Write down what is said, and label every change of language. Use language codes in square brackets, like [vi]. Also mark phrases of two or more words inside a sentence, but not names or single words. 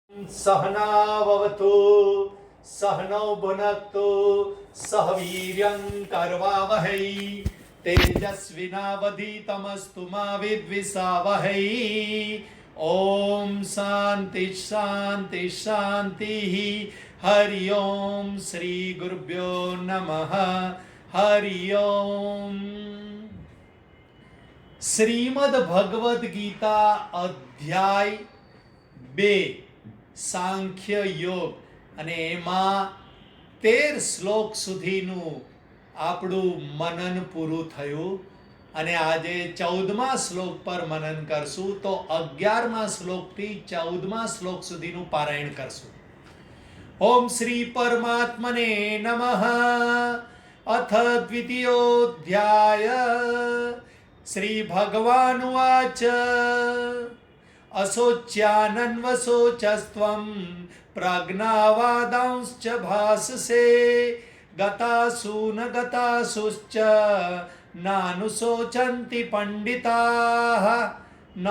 [sa] सहनाववतु सहनौ भुनक्तु सह वीर्यं करवावहै तेजस्विनावधीतमस्तु मा विद्विषावहै। ओम शांति शांति शांति। हरि ओम श्री गुरुभ्यो नमः। हरि ओम। [gu] શ્રીમદ ભગવદ્ ગીતા અધ્યાય 2 સાંખ્ય યોગ અને એમાં 13 શ્લોક સુધીનું આપણું મનન પૂરું થયું અને આજે 14મા શ્લોક પર મનન કરશું તો 11મા શ્લોકથી 14મા શ્લોક સુધીનું પારાયણ કરશું. [sa] ओम श्री परमात्मने नमः. अथ द्वितीयोध्याय. श्री भगवानुवाच अशोच्यानन्वशोचस्त्वं प्रज्ञावादांश्च भाससे गतासु न गतासुश्च नानुशोचन्ति पंडिताः न